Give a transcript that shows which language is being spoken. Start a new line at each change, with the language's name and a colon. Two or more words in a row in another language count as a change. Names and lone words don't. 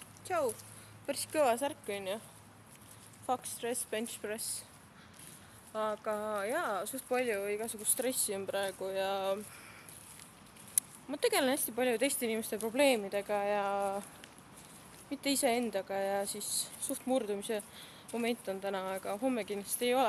Estonian: tšau, päris kõva särk on ju.
English: Fuck stress, bench press.
Estonian: Aga jaa, suht palju igasugust stressi on praegu ja ma tegelen hästi palju teiste inimeste probleemidega ja mitte iseendaga ja siis suht murdumise moment on täna, aga homme kindlasti ei ole.